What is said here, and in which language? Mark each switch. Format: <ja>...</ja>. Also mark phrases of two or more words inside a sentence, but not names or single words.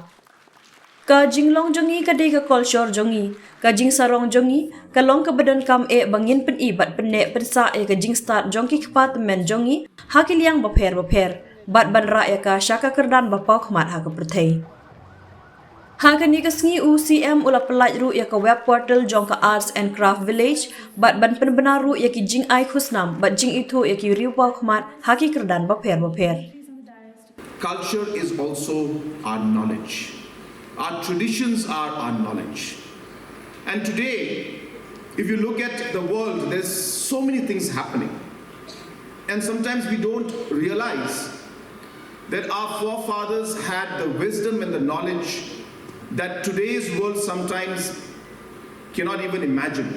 <kha>Ka jinglong jongi ka dei ka kolshor jongi ka jing sarong jongi ka long ka badan kam bangin pen i bat penek pensa ka jing start jong ki department jongi hakiliang ba pher bat ban ra ya ka syaka kerdan ba pau khmat ha ka pyrthei. Haka ni ka sngi UCM ula pelaj ru ya ka</kha> <en>web portal</en> <kha>jong ka Arts and Craft Village bat ban penbenar ru ya ki jing ai khusnam bat jing itu ya ki riu pau khmat haki kerdan ba pher.</kha> <en>Culture is also our knowledge. Our traditions are our knowledge. And today, if you look at the world, there's so many things happening. And sometimes we don't realize that our forefathers had the wisdom and the knowledge that today's world sometimes cannot even imagine.</en>